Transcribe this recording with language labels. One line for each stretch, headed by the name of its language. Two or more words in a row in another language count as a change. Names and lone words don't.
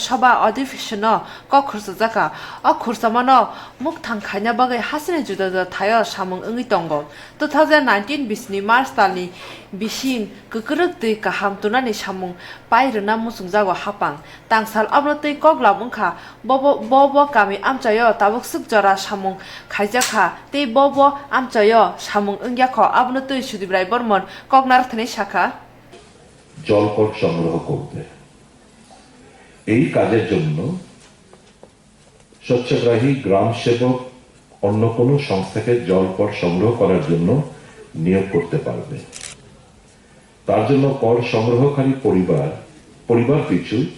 Bangla: সভা অধিবেশন
Kok Borok: ko khursajaka o khursamano muk thang khaina bagai hasine juda juda thayo samung ongi tongo 2019 bisni March talni bising kukuruk tui ka hamtuna ni samung pairuna musungjago hapang tangsal abrotei kokla mungkha bobo kami amchayo tabuk sukjara samung khaijaka tei bobo amchayo samung ongyakho abnotei Sudip Rai Burman koknar thani শাখা
Bangla: জলকর সংগ্রহ করবে এই কাজের জন্য স্বচ্ছগ্রাহী গ্রাম সেবক অন্য কোনো সংস্থাকে জলকর সংগ্রহ করার জন্য নিয়োগ করতে পারবে তার জন্য কর সংগ্রহকারী পরিবার পিছু